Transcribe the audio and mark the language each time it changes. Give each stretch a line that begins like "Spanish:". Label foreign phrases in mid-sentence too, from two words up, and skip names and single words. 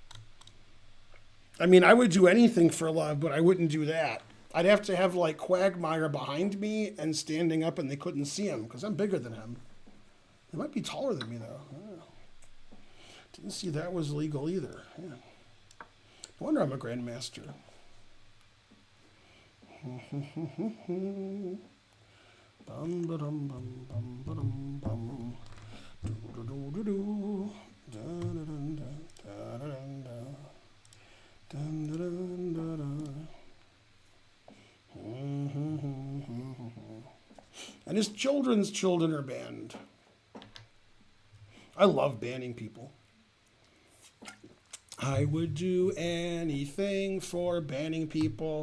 English: I mean, I would do anything for love, but I wouldn't do that. I'd have to have like Quagmire behind me and standing up and they couldn't see him because I'm bigger than him. He might be taller than me though. Didn't see that was legal either. Yeah. No wonder I'm a grandmaster. Bum ba dum bum bum ba dum bum. Do do do do do. Da da dun da da da dun da. Dun da dun da da. And his children's children are banned. I love banning people. I would do anything for banning people.